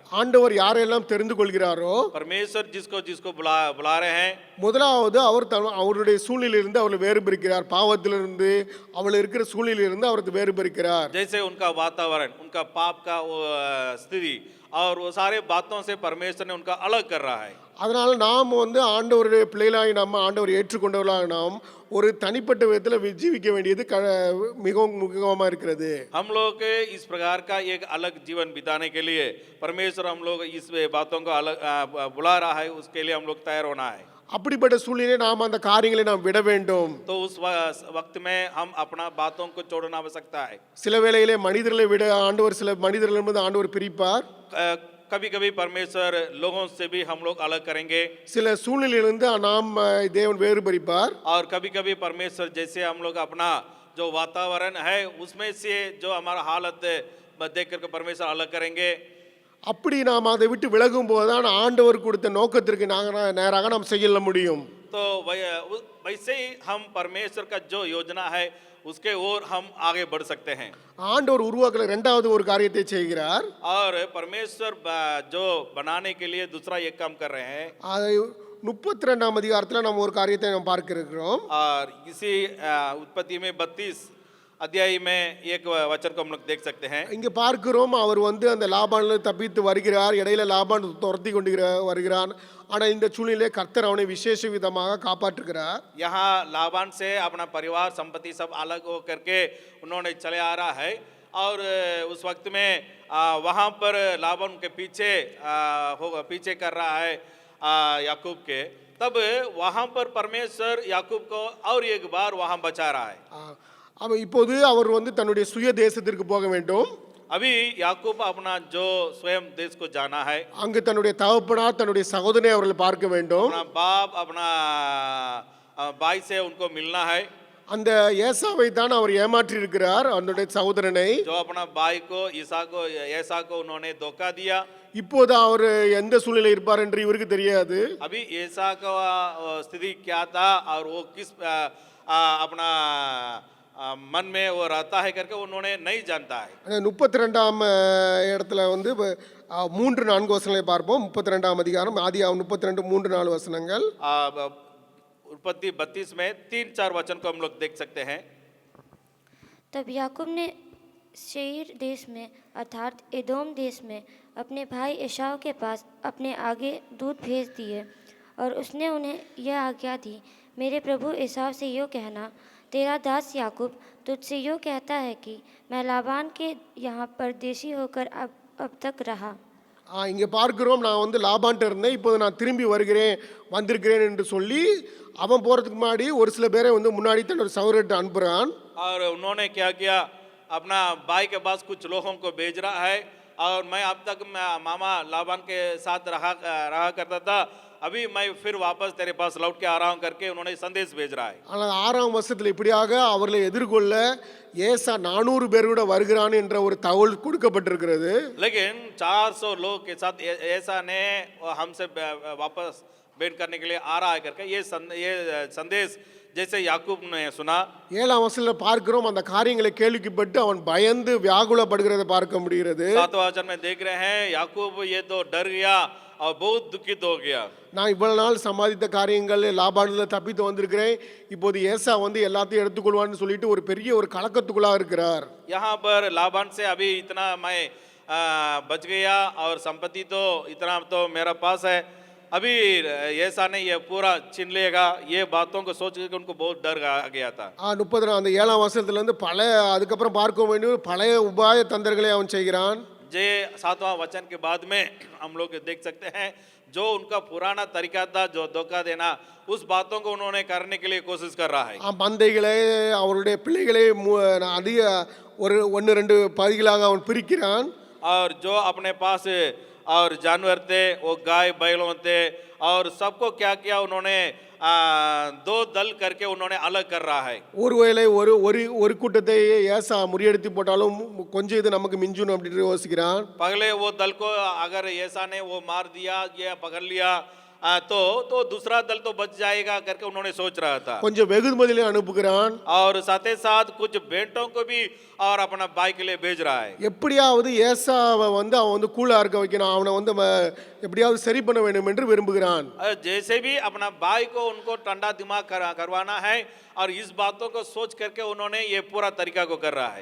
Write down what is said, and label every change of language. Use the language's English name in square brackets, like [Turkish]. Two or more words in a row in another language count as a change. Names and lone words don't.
[Tamil] ஆண்டவர் யாரெல்லாம் தெரிந்து கொள்கிறாரோ, [Hindi] परमेश्वर जिसको जिसको बुला रहे हैं, [Tamil] முதலாவது அவர் அவருடைய சூழ்நிலையிலிருந்து அவளை வேறு பிரிக்கிறார். பாவத்திலிருந்து அவள் இருக்கிற சூழ்நிலையிலிருந்து அவருக்கு வேறு பிரிக்கிறார். [Hindi] जैसे उनका वातावरण, उनका पाप का वो स्थिति और वो सारे बातों से परमेश्वर ने उनका अलग कर रहा है। [Tamil] அதனால நாம் வந்து ஆண்டவருடைய பிள்ளைகளாய் நம்ம ஆண்டவர் ஏற்றுக்கொண்டவர்களாக நாம் ஒரு தனிப்பட்ட விதத்தில் ஜீவிக்க வேண்டியது மிகவும் முக்கியமாக இருக்கிறது. [Hindi] हम लोग इस प्रकार का एक अलग जीवन बिताने के लिए परमेश्वर हम लोग इस बातों को अलग बुला रहा है, उसके लिए हम लोग तैयार होना है। [Tamil] அப்படிப்பட்ட சூழ்நிலை நாம் அந்த காரியங்களை நாம் விட வேண்டும். [Hindi] तो उस वक्त में हम अपना बातों को छोड़ना आवश्यकता है। [Tamil] சில வேளையிலே மனிதர்களை விட ஆண்டவர் சில மனிதர்களிடமிருந்து ஆண்டவர் பிரிப்பார். [Hindi] कभी कभी परमेश्वर लोगों से भी हम लोग अलग करेंगे। [Tamil] சில சூழ்நிலையிலிருந்து நாம் தேவன் வேறு பிரிப்பார். [Hindi] और कभी कभी परमेश्वर जैसे हम लोग अपना जो वातावरण है उसमें से जो हमारा हालत देख करके परमेश्वर अलग करेंगे। [Tamil] அப்படி நாம் அதை விட்டு விலகும் போதுதான் ஆண்டவர் கொடுத்த நோக்கத்திற்கு நேராக நாம் செய்ய முடியும். [Hindi] तो वैसे ही हम परमेश्वर का जो योजना है उसके ओर हम आगे बढ़ सकते हैं। [Tamil] ஆண்டவர் உருவாக்கல இரண்டாவது ஒரு காரியத்தை செய்கிறார். [Hindi] और परमेश्वर जो बनाने के लिए दूसरा एक काम कर रहे हैं। [Tamil] 32ஆம் அதிகாரத்தில் நாம் ஒரு காரியத்தை நாம் பார்க்க இருக்கிறோம். [Hindi] और इसी उत्पत्ति में 32 अध्याय में एक वचन को हम लोग देख सकते हैं। [Tamil] இங்க பார்க்கிறோம் அவர் வந்து அந்த லாபானில் தப்பித்து வருகிறார், இடையில லாபான் துரத்தி கொண்டு வருகிறான். ஆனால் இந்த சூழ்நிலையிலே கர்த்தர் அவனை விசேஷ விதமாக காப்பாற்றுகிறார். [Hindi] यहाँ लाबान से अपना परिवार संपत्ति सब अलग हो करके उन्होंने चले आ रहा है और उस वक्त में वहाँ पर लाबान के पीछे कर रहा है याकूब के। तब वहाँ पर परमेश्वर याकूब को और एक बार वहाँ बचा रहा है। [Tamil] அவன் இப்போது அவர் வந்து தன்னுடைய சுய தேசத்திற்கு போக வேண்டும். [Hindi] अभी याकूब अपना जो स्वयं देश को जाना है, [Tamil] அங்கு தன்னுடைய தகப்பனார் தன்னுடைய சகோதரனை அவர்கள் பார்க்க வேண்டும். [Hindi] अपना बाप अपना भाई से उनको मिलना है। [Tamil] அந்த ஏசாவை தான் அவர் ஏமாற்றி இருக்கிறார், அவனுடைய சகோதரனை. [Hindi] जो अपना भाई को ऐसा को उन्होंने धोखा दिया। [Tamil] இப்போது அவர் எந்த சூழ்நிலை இருப்பார் என்று இவருக்கு தெரியாது. [Hindi] अभी ऐसा का स्थिति क्या था और वो किस अपना मन में वो रहता है करके उन्होंने नहीं जानता है। [Tamil] 32ஆம் இடத்துல வந்து 3-4 வசனங்களை பார்ப்போம். 32ஆம் அதிகாரம் ஆதியாகமம் 32:3-4 வசனங்கள். [Hindi] उत्पत्ति 32 में 3-4 वचन को हम लोग देख सकते हैं। तब याकूब ने शेर देश में अर्थात एदोम देश में अपने भाई एसाव के पास अपने आगे दूत भेज दिए और उसने उन्हें यह आज्ञा दी, मेरे प्रभु एसाव से यो कहना, तेरा दास याकूब तुझसे यो कहता है कि मैं लाबान के यहाँ परदेशी होकर अब तक रहा। [Tamil] இங்கே பார்க்கிறோம், நான் வந்து லாபான்ட்ட இருந்தேன், இப்போது நான் திரும்பி வந்திருக்கிறேன் என்று சொல்லி அவன் போகிறதுக்கு முன்னாடி ஒரு சில பேரை வந்து முன்னாடி தன்னோட சகோதரர்கிட்ட அனுப்புகிறான். [Hindi] और उन्होंने क्या किया, अपना भाई के पास कुछ लोगों को भेज रहा है और मैं अब तक मामा लाबान के साथ रहा करता था, अभी मैं फिर वापस तेरे पास लौट के आ रहा हूँ करके उन्होंने संदेश भेज रहा है। [Tamil] ஆனால் 6ஆம் வருஷத்தில் இப்படியாக அவர்களை எதிர்கொள்ள ஏசா 400 பேரோட வருகிறான் என்ற ஒரு தகவல் கொடுக்கப்பட்டிருக்கிறது. [Hindi] लेकिन 400 लोग के साथ ऐसा ने हमसे वापस भेंट करने के लिए आ रहा है करके ये संदेश जैसे याकूब ने सुना। [Tamil] 7ஆம் வசனத்தில் பார்க்கிறோம், அந்த காரியங்களை கேள்விப்பட்டு அவன் பயந்து வியாகுலப்படுகிறதை பார்க்க முடிகிறது. [Hindi] 7वां वचन में देख रहे हैं याकूब ये तो डर गया और बहुत दुखित हो गया। [Tamil] நான் இவ்வளவு நாள் சம்பாதித்த காரியங்கள் லாபானில் தப்பித்து வந்திருக்கிறேன், இப்போது ஏசா வந்து எல்லாத்தையும் எடுத்துக்கொள்வான்னு சொல்லிட்டு ஒரு பெரிய ஒரு கலக்கத்துக்குள்ளா இருக்கிறார். [Hindi] यहाँ पर लाबान से अभी इतना मैं बच गया और संपत्ति तो इतना तो मेरा पास है, अभी ऐसा नहीं ये पूरा छीन लेगा, ये बातों को सोच के उनको बहुत डर आ गया था। [Tamil] 7ஆம் வசனத்திலிருந்து அதுக்கப்புறம் பார்க்க வேண்டிய பழைய உபாய தந்திரங்களை அவன் செய்கிறான். [Hindi] जे 7वां वचन के बाद में हम लोग देख सकते हैं जो उनका पुराना तरीका था, जो धोखा देना, उस बातों को उन्होंने करने के लिए कोशिश कर रहा है। [Tamil] மந்தைகளை அவருடைய பிள்ளைகளை அதிக ஒரு 1-2 பகுதிகளாக அவன் பிரிக்கிறான். [Hindi] और जो अपने पास और जानवर थे वो गाय बैलों थे और सबको क्या किया उन्होंने 2 दल करके उन्होंने अलग कर रहा है। [Tamil] ஒருவேளை ஒரு கூட்டத்தை ஏசா முறியடித்து போட்டாலும் கொஞ்சம் இது நமக்கு மிஞ்சும் அப்படின்னு யோசிக்கிறான். [Hindi] पहले वो दल को अगर ऐसा ने वो मार दिया या पकड़ लिया तो दूसरा दल तो बच जाएगा करके उन्होंने सोच रहा था। [Tamil] கொஞ்சம் வெகுமதியிலே அனுப்புகிறான். [Hindi] और साथ ही साथ कुछ भेंटों को भी और अपना भाई के लिए भेज रहा है। [Tamil] எப்படியாவது ஏசாவை வந்து அவன் வந்து கூலா இருக்க வைக்கணும், அவனை வந்து எப்படியாவது சரி பண்ண வேண்டும் என்று விரும்புகிறான். [Hindi] जैसे भी अपना भाई को उनको ठंडा दिमाग करवाना है और इस बातों को सोच करके उन्होंने ये पूरा तरीका को कर रहा है।